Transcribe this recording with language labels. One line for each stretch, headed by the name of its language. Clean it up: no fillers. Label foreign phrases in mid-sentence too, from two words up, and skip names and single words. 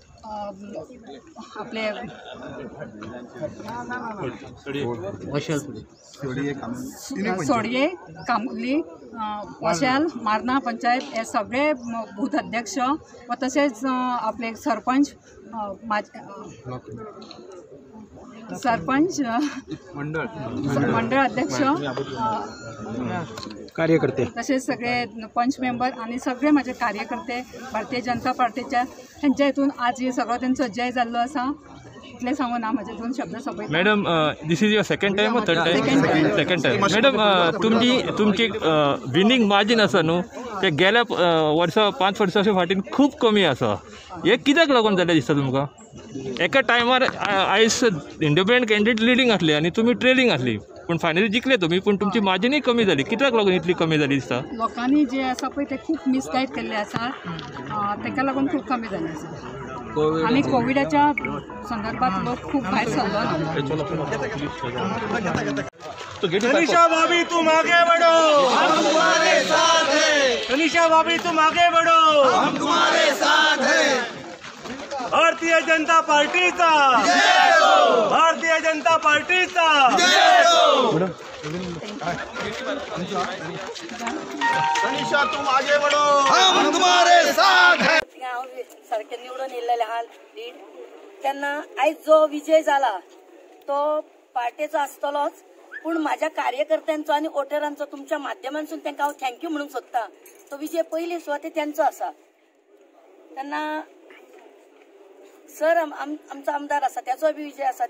Konkani: आपले सोडये कामुर्ली वशाल मार्ना पंचायत हे सगळे बूथ अध्यक्ष व तसेच आपले सरपंच मंडळ अध्यक्ष कार्यकर्ते तसेच सगळे पंच मेंबर आणि सगळे माझे कार्यकर्ते भारतीय जनता पार्टीच्या ह्यांच्या हितून आज सगळो त्यांचो जय जाल्लो आसा. इतलें सांगून हांव म्हजे 2 शब्द सोंपयता.
English: madam this is your second time और third time? second time.
Konkani: मॅडम तुमची
English: winning margin
Konkani: आसा न्हू ते गेल्या वर्सा 5 वर्सांच्या फाटीन खूब कमी आसा. हे कित्याक लागून जालें दिसता तुमकां? एका टायमार आयज
English: independent candidate leading
Konkani: आसले आनी तुमी ट्रेलिंग आसली पूण फायनली जिखले तुमी पूण तुमची मार्जिनूय कमी जाली. कित्याक लागून इतली कमी जाली दिसता? लोकांनी जे आसा पळय ते खूब मिसगायड केल्ले आसा ताका लागून खूब कमी जाले आसा. आनी कोविडाच्या संदर्भात लोक खूप भायर सरलो ना.
Hindi: तनिषा भाभी तुम आगे बढ़ो, हम तुम्हारे साथ हैं. तनिषा भाभी तुम आगे बढ़ो, हम तुम्हारे साथ हैं.
Konkani: भारतीय जनता पार्टीचा जय हो. भारतीय जनता पार्टीचा जय हो.
Hindi: तनिषा तुम आगे बढ़ो, हम तुम्हारे साथ हैं.
Konkani: सारखे निवडून येयलेले आहा लीड तेन्ना आयज जो विजय जाला तो पार्टीचो आसतलोच पूण म्हाज्या कार्यकर्त्यांचो आनी वोटरांचो तुमच्या माध्यमांतसून तांकां हांव थँक्यू म्हणूंक सोदतां. तो विजय पयली सुवाते तेंचो आसा. तेन्ना सर आमचो आमदार आसा त्याचो बी विजय आसा.